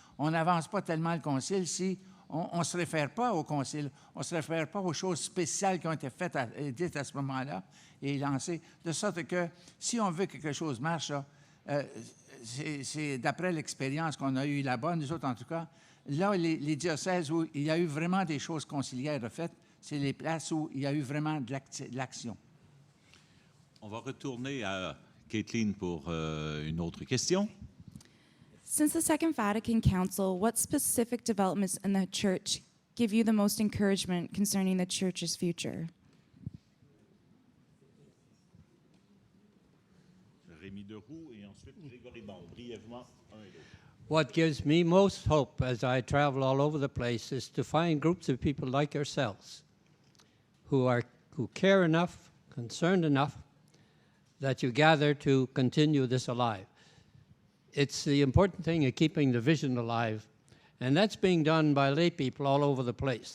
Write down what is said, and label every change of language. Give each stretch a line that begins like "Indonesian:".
French: on n'avance pas tellement le concile si on ne se réfère pas au concile, on ne se réfère pas aux choses spéciales qui ont été faites et dites à ce moment-là et lancées, de sorte que si on veut que quelque chose marche, là, c'est d'après l'expérience qu'on a eue là-bas, nous autres en tout cas, là, les diocèses où il y a eu vraiment des choses conciliaires faites, c'est les places où il y a eu vraiment de l'action. On va retourner à Caitlin pour une autre question.
English: Since the Second Vatican Council, what specific developments in the Church give you the most encouragement concerning the Church's future?
French: Rémi Deroux et ensuite Grégory Bond, brièvement, un et l'autre.
English: What gives me most hope as I travel all over the place is to find groups of people like yourselves who care enough, concerned enough, that you gather to continue this alive. It's the important thing of keeping the vision alive, and that's being done by lay people all over the place.